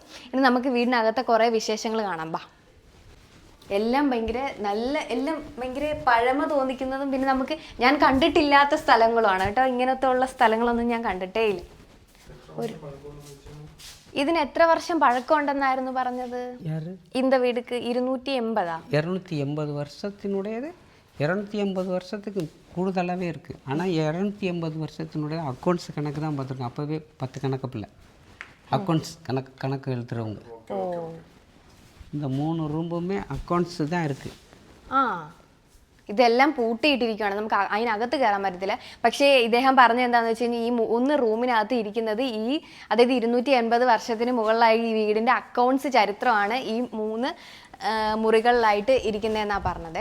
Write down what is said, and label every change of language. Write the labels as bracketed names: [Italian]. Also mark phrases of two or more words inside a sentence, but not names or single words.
[Malayalam] ഇനി നമുക്ക് വീടിനകത്തെ കുറെ വിശേഷങ്ങൾ കാണാം. ബാ. എല്ലാം ഭയങ്കര എല്ലാം ഭയങ്കര പഴമ തോന്നിക്കുന്നതും പിന്നെ നമുക്ക് ഞാൻ കണ്ടിട്ടില്ലാത്ത സ്ഥലങ്ങളുമാണ് കേട്ടോ. ഇങ്ങനത്തെ ഉള്ള സ്ഥലങ്ങളൊന്നും ഞാൻ കണ്ടിട്ടേ ഇല്ല. ഇതിന് എത്ര വർഷം പഴക്കമുണ്ടെന്നായിരുന്നു പറഞ്ഞത്? [Tamil] இந்த வீடுக்கு 280 வருஷத்தினுடையது. 280 வருஷத்துக்கு கூடுதலாகவே இருக்குது. ஆனால் 280 வருஷத்தினுடைய அக்கௌண்ட்ஸ் கணக்கு தான் பார்த்துருக்கோம். அப்போவே 10 கணக்கு பிள்ளை அக்கௌண்ட்ஸ் கணக்கு எழுத்துறவங்க. இந்த 3 [English] rooms accounts [Tamil] தான் இருக்குது. [Malayalam] ഇതെല്ലാം പൂട്ടിയിട്ടിരിക്കുകയാണ്, നമുക്ക് അതിനകത്ത് കയറാൻ പറ്റത്തില്ല. പക്ഷേ ഇദ്ദേഹം പറഞ്ഞത് എന്താണെന്ന് വെച്ച് കഴിഞ്ഞാൽ ഈ 1 റൂമിനകത്ത് ഇരിക്കുന്നത് അതായത് 280 വർഷത്തിന് മുകളിലായി ഈ വീടിൻ്റെ അക്കൗണ്ട്സ് ചരിത്രമാണ് ഈ 3 മുറികളിലായിട്ട് ഇരിക്കുന്നതെന്നാണ് പറഞ്ഞത്.